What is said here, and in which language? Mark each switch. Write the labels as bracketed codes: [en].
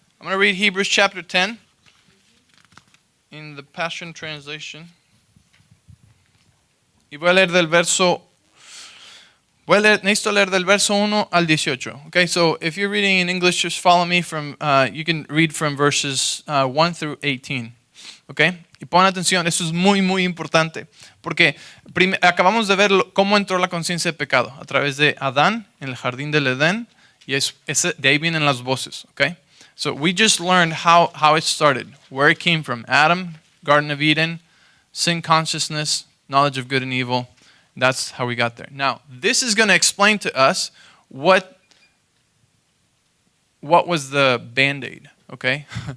[en] I'm going to read Hebrews chapter 10 in the Passion Translation. [es] Y voy a leer del verso, necesito leer del verso 1 al 18. [en] Okay, so if you're reading in English, just follow me from, you can read from verses 1 through 18. Okay? [es] Y pon atención, esto es muy, muy importante. Porque acabamos de ver cómo entró la conciencia de pecado a través de Adán en el jardín del Edén. Y de ahí vienen las voces, okay? [en] So we just learned how it started, where it came from. Adam, Garden of Eden, sin consciousness, knowledge of good and evil. That's how we got there. Now, this is going to explain to us what was the Band-Aid, okay?